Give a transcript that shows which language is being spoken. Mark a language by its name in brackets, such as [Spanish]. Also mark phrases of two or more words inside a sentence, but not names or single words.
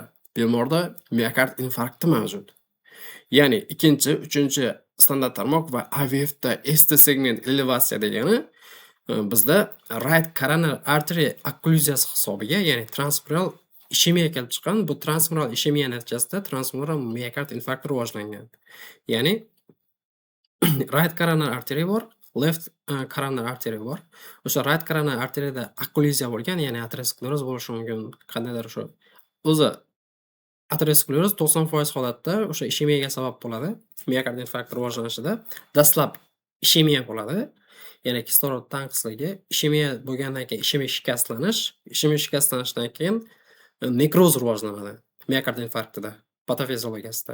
[Uzbek] Bemorda miyokard infarkti mavjud. Ya'ni 2-chi, 3-chi standart tarmoq va AVFda ST segment elevatsiya degani bizda [English] right coronary artery [Uzbek] okklyuziyasi hisobiga, ya'ni transmural ishemiya kelib chiqqan. Bu transmural ishemiya natijasida transmural miyokard infarkti rivojlangan. Ya'ni [English] right coronary artery [Uzbek] bor, [English] left coronary artery [Uzbek] bor. O'sha [English] right coronary [Uzbek] arteriyada okkluziya bo'lgan, ya'ni ateroskleroz bo'lishi mumkin. Qandaydir o'sha o'zi ateroskleroz 90% holatda o'sha ishemiyaga sabab bo'ladi. Miokard infarkti rivojlanishida dastlab ishemiya bo'ladi. Ya'ni kislorod tanqisligi, ishemiya bo'lgandan keyin ishemik shikastlanish, ishemik shikastlanishdan keyin nekroz rivojlanadi miokard infarktida, patofiziologiyasida.